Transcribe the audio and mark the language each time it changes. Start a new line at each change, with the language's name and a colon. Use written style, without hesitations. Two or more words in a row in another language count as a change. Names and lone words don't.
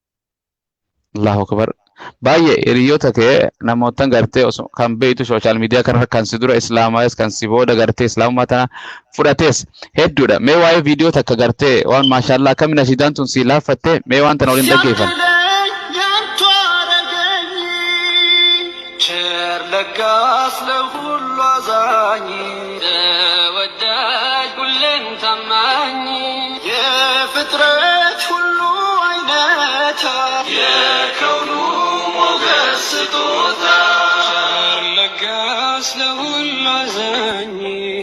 Arabic: الله أكبر.
Oromo: Baay'ee hiriyoota kee namoota gartee kan beektu
English: sooshaal miidiyaa
Oromo: kanarra kan si dura islaamaayis kan si booda gartee islaamummaa tana fudhatees hedduudha. Mee waa'ee viidiyoo takka gartee waan maashaallah akkamiin ashidaan tun si laaffattee mee waan tana waliin dhaggeeffan.
Amharic: ለጋስ ለሁሉ አዛኝ ተወዳጅ ሁሌም ታማኝ የፍጥረት ሁሉ አይነታ የከውኑ ሞገስ ስጦታ ለጋስ ለሁሉ አዛኝ